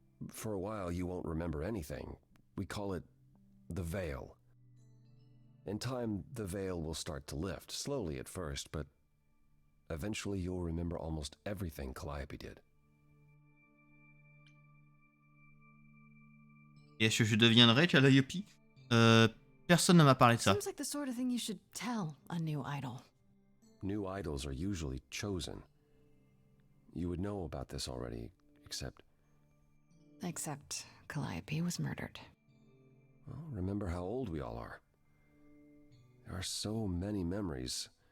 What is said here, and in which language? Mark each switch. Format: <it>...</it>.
<en>For a while, you won't remember anything. We call it the veil. In time, the veil will start to lift, slowly at first, but eventually you'll remember almost everything Calliope did.</en> <fr>Et est-ce que je deviendrai Calliope? Personne ne m'a parlé de ça.</fr> <en>Seems like the sort of thing you should tell a new idol. New idols are usually chosen. You would know about this already, except... Except Calliope was murdered. Well, remember how old we all are. There are so many memories.</en>